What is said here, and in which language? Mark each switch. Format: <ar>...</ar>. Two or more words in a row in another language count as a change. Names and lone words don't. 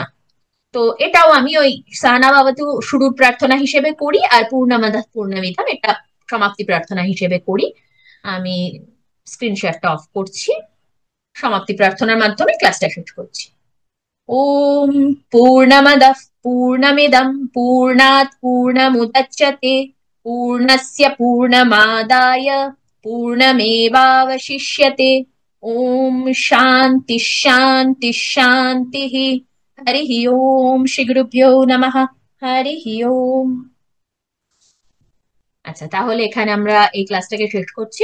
<bn>তো এটাও আমি ওই</bn> <sa>সানা বাবাতু</sa> <bn>শুরুর প্রার্থনা হিসেবে করি, আর</bn> <sa>পূর্ণমাদাঃ পূর্ণমিদম</sa> <bn>এটা সমাপ্তি প্রার্থনা হিসেবে করি। আমি</bn> <en>screen share-ta off</en> <bn>করছি, সমাপ্তি প্রার্থনার মাধ্যমে ক্লাসটা শেষ করছি।</bn> <sa>ওম পূর্ণমদঃ পূর্ণমিদম পূর্ণাৎ পূর্ণমুদচ্যতে পূর্ণস্য পূর্ণমাদায় পূর্ণমেবাবশিষ্যতে। ওম শান্তি শান্তি শান্তি। হরি ওম শ্রী গুরুভ্যো নমঃ। হরি ওম।</sa> <bn>আচ্ছা, তাহলে এখানে আমরা এই ক্লাসটাকে শেষ করছি।</bn>